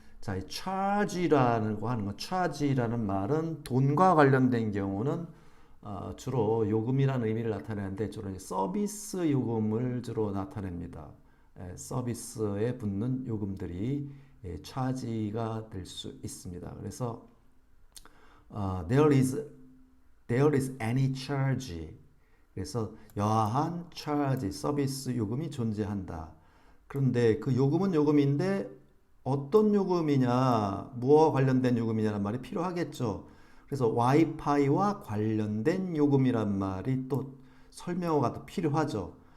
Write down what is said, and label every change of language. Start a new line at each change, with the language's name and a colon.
Korean: 자, 이 charge라는 거 하는 건 charge라는 말은 돈과 관련된 경우는 주로 요금이라는 의미를 나타내는데 주로 서비스 요금을 주로 나타냅니다. 서비스에 붙는 요금들이 charge가 될 수 있습니다.
English: 그래서 there is any charge.
Korean: 그래서 여하한 charge, 서비스 요금이 존재한다. 그런데 그 요금은 요금인데 어떤 요금이냐, 무엇과 관련된 요금이냐는 말이 필요하겠죠. 그래서 와이파이와 관련된 요금이란 말이 또 설명어가 또 필요하죠.